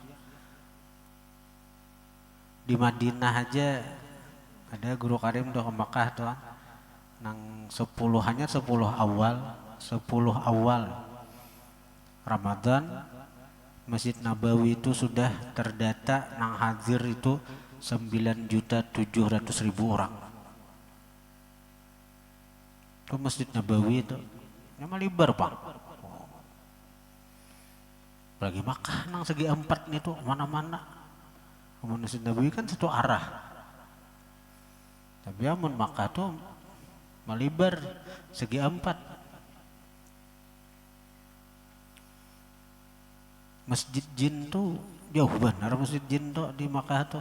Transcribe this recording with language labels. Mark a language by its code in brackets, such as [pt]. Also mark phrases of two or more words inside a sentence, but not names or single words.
[bjn] Di Madinah aja ada guru karim udah ke Makkah tuh nang 10 awal Ramadan Masjid Nabawi itu sudah terdata nang hadir itu 9.700.000 orang. Itu Masjid Nabawi itu yang lebar Pak. Lagi Makkah nang segi 4 nih tuh mana-mana. Masjid Nabawi kan satu arah. Tapi amun Makkah tuh melibar segi 4. Masjid Jin tuh jauh benar Masjid Jin tuh di Makkah tuh.